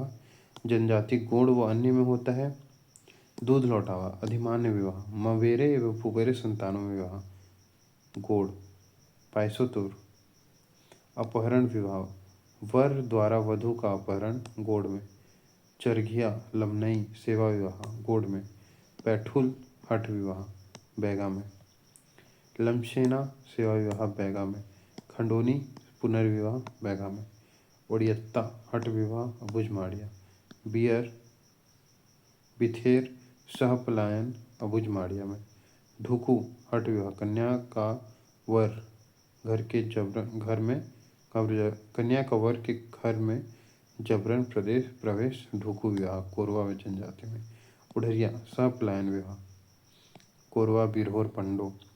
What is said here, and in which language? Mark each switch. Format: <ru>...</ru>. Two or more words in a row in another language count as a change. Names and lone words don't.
<hi>जनजाति गोड़ व अन्य में होता है। दूध लौटावा अधिमान्य विवाह। मवेरे एवं फुबेरे संतानों में विवाह। गोड़। पायसोतुर अपहरण विवाह। वर द्वारा वधु का अपहरण गोड़ में। चरघिया लमनई सेवा विवाह गोड़ में। पैठुल हठ विवाह बैगा में। लमसेना सेवा विवाह बैगा में। खंडोनी पुनर्विवाह बैगा में। ओडियत्ता हठ विवाह अबुझमाड़िया। बियर बिथेर सहपलायन अबुझमाड़िया में। ढुकू हठ विवाह कन्या का वर घर के जबरन घर में कन्या का वर के घर में जबरन प्रवेश ढुकू विवाह कोरवा जनजाति में। उड़रिया सहपलायन विवाह कोरवा बिरहोर पंडो।</hi>